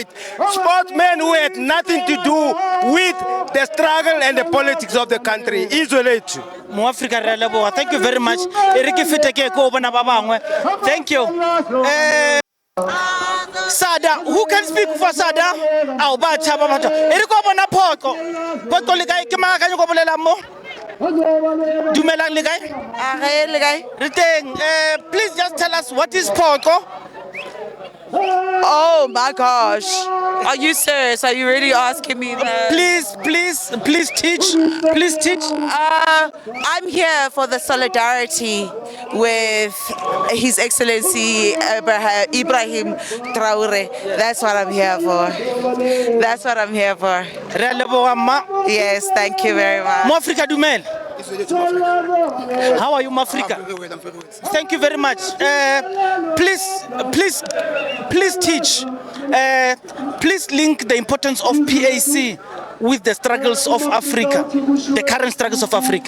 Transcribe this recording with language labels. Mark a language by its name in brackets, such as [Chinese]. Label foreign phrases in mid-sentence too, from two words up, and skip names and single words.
[English] Sportsmen who had nothing to do with the struggle and the politics of the country. Isolate. Thank you very much. Thank you. Sada, who can speak for Sada? [Tswana] Eriko bona phoko. Phoko le kae ke ma ka go bolela mo? Dumelang le kae? Le kae? Re teng. [English] Please just tell us what is phoko? Oh my gosh. Are you serious? Are you really asking me that? Please teach. Please teach. I'm here for the solidarity with His Excellency Ibrahim Traore. That's what I'm here for. That's what I'm here for. Yes, thank you very much. [Tswana] Mo Africa dumela. [English] How are you, Mafrika? Thank you very much. Please teach. Please link the importance of PAC with the struggles of Africa, the current struggles of Africa.